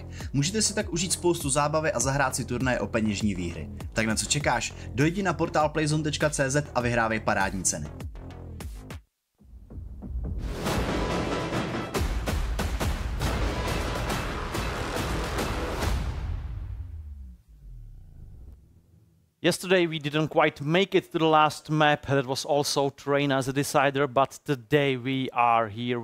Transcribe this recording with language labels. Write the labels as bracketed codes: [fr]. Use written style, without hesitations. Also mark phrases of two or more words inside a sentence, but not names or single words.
[cs] Můžete si tak užít spoustu zábavy a zahrát si turnaje o peněžní výhry. Tak na co čekáš? Dojdi na portál playzone.cz a vyhrávej parádní ceny. [en] Yesterday we didn't quite make it to the last map. That was also Train as a decider, but today we are here.